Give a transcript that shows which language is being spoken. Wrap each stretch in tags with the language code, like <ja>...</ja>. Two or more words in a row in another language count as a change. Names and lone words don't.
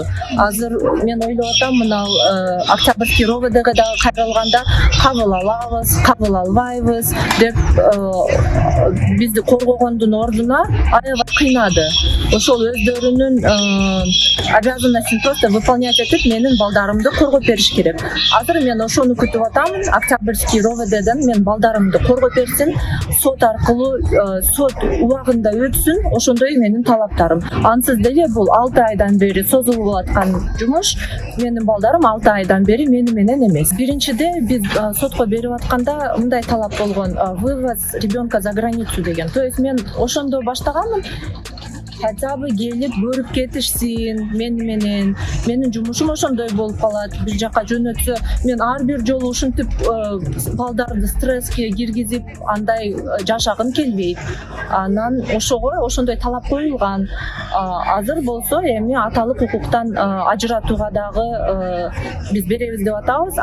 <ky>Азыр мен ойлоп атам, мына Октябрьский РОВДга дагы кайрылганда кабыл алабыз, кабыл албайбыз деп бизди коргогондун ордуна аябай кыйнады. Ошол өздөрүнүн обязанностин</ky> <ru>просто выполнять</ru> <ky>этип менин балдарымды коргоп бериш керек. Азыр мен ошону күтүп атамын. Октябрьский РОВДдан мен балдарымды коргоп берсин, сот аркылуу сот убагында өтсүн, ошондой менин талаптарым. Ансыз деле бул 6 айдан бери созулуп аткан жумуш. Менин балдарым 6 айдан бери мени менен эмес. Биринчиде биз сотко берип атканда мындай талап болгон:</ky> <ru>вывоз ребенка за границу деген. То есть</ru> <ky>мен ошондо баштаганмын.</ky> <ru>Хотя бы</ru> <ky>келип көрүп кетишсин менин жумушум ошондой болуп калат. Бир жака жөнөтсө мен ар бир жолу ушинтип балдарды стресске киргизип андай жашагым келбейт. Анан ошондой талап коюлган. Азыр болсо эми аталык укуктан ажыратууга дагы биз беребиз деп атабыз.</ky>